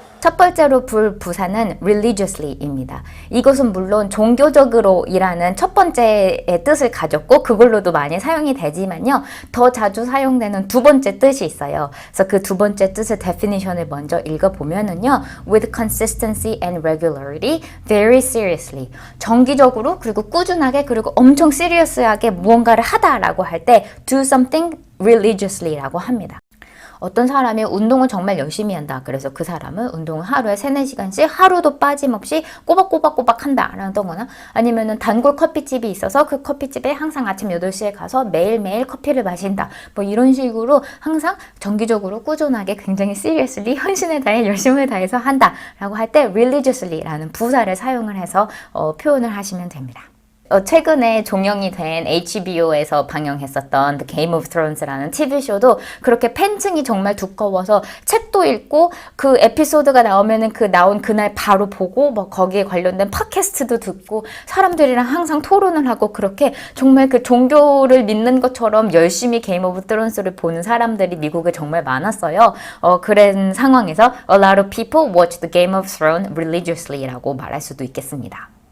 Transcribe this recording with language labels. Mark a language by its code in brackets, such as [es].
[ko] 첫 번째로 볼 부사는 religiously입니다. 이것은 물론 종교적으로 이라는 첫 번째의 뜻을 가졌고 그걸로도 많이 사용이 되지만요. 더 자주 사용되는 두 번째 뜻이 있어요. 그래서 그 두 번째 뜻의 definition을 먼저 읽어보면은요. [en] with consistency and regularity, very seriously. [ko] 정기적으로 그리고 꾸준하게 그리고 엄청 serious하게 무언가를 하다라고 할 때 [en] do something religiously [ko] 라고 합니다. 어떤 사람이 운동을 정말 열심히 한다. 그래서 그 사람은 운동을 하루에 3-4시간씩 하루도 빠짐없이 꼬박꼬박 한다라던거나 아니면은 단골 커피집이 있어서 그 커피집에 항상 아침 8시에 가서 매일매일 커피를 마신다. 뭐 이런 식으로 항상 정기적으로 꾸준하게 굉장히 seriously 헌신을 다해 열심을 다해서 한다라고 할 때 religiously라는 부사를 사용을 해서 표현을 하시면 됩니다. 최근에 종영이 된 HBO에서 방영했었던 The Game of Thrones라는 TV쇼도 그렇게 팬층이 정말 두꺼워서 책도 읽고 그 에피소드가 나오면은 그 나온 그날 바로 보고 뭐 거기에 관련된 팟캐스트도 듣고 사람들이랑 항상 토론을 하고 그렇게 정말 그 종교를 믿는 것처럼 열심히 게임 오브 스론스를 보는 사람들이 미국에 정말 많았어요. 그런 상황에서 [en] A lot of people watch the Game of Thrones religiously [ko] 라고 말할 수도 있겠습니다.